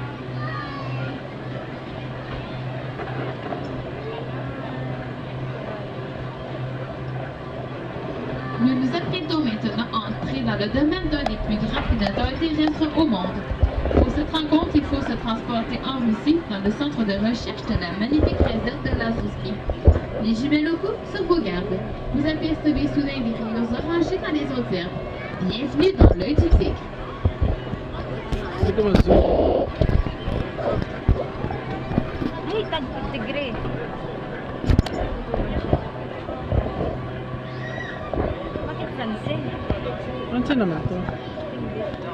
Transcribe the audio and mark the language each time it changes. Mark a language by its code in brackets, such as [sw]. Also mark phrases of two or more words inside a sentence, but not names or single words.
[fr] Nous nous apprêtons maintenant à entrer dans le domaine d'un des plus grands prédateurs terrestres au monde. Pour cette rencontre, il faut se transporter en Russie, dans le centre de recherche de la magnifique réserve de Lazouski. Les jumelles locaux sur vos gardes. Vous apercevez soudain des rayures orangées dans les autres herbes. Bienvenue dans l'œil du tigre. [tl] Hindi ko ma-zoom. Ay, tigre. Bakit sanse? Ano saan naman to? Hindi.